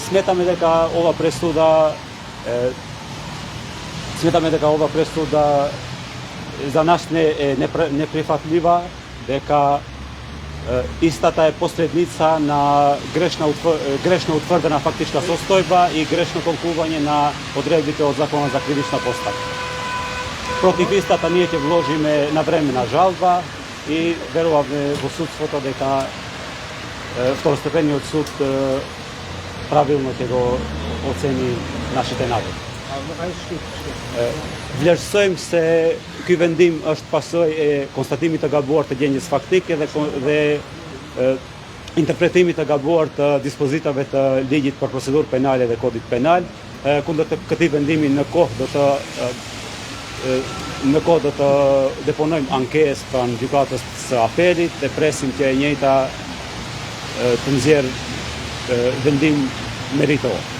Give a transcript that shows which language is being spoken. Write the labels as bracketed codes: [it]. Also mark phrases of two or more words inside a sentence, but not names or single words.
[mk] Сметаме дека ова пресуда за нас не е неприфатлива, дека истата е посредница на грешно утврдена фактичка состојба и грешно толкување на одредбите од Законот за кривична постапка. Против истата ние ќе вложиме навремена жалба и веруваме во судството дека второстепениот суд правилно ќе го оцени нашите наводи. [sq] Vlerësojmë se ky vendim është pasojë e konstatimit të gabuar të gjendjes faktike dhe interpretimit të gabuar të dispozitave të ligjit për procedurë penale dhe kodit penal. Kundër këtij vendimi në kohë do të deponojmë ankesë pranë gjykatës së apelit dhe presim që e njëjta të nxjerrë vendim meritor.